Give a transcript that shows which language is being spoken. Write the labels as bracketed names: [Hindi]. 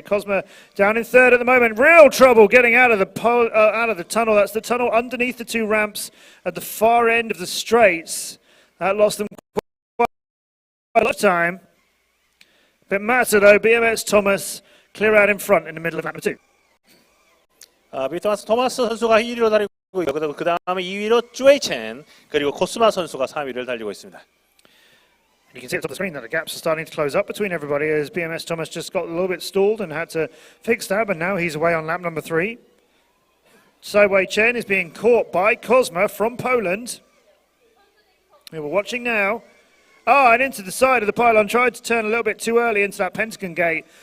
[English] Cosma down in third at the moment. Real trouble getting out of the tunnel. That's the tunnel underneath the two ramps at the far end of the straights. That lost them quite a lot of time. Bitmata though, BMS Thomas clear out in front in the middle of lap 2. [Korean] 비트마스 토마스 선수가 1위로 달리고 있고 그 다음에 2위로 쭈에이첸 그리고 코스마 선수가 3위를 달리고 있습니다. [English] You can see at the top of the screen that the gaps are starting to close up between everybody as BMS Thomas just got a little bit stalled and had to fix that, but now he's away on lap number 3. Sewai Chen is being caught by Cosma from Poland. We're watching now. And into the side of the pylon, tried to turn a little bit too early into that pentagon gate.